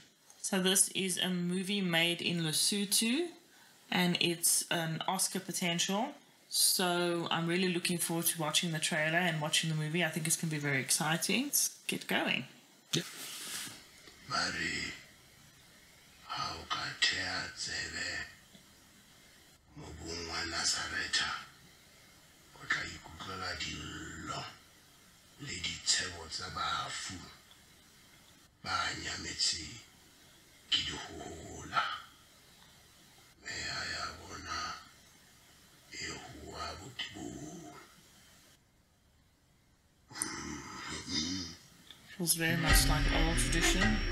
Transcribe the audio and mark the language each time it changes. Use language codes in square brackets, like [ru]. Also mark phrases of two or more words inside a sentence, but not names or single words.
[en] So this is a movie made in Lesotho and it's an Oscar potential. So I'm really looking forward to watching the trailer and watching the movie. I think it's going to be very exciting. Let's get going. Yep. [st] Mary, how katea tsebe mobung wa Nazareta o tla ikutlwela dillo le ditshebo tsa bafu ba nyametse ke dihola meya ya bona e hua botibong. [en] Feels very much like old tradition.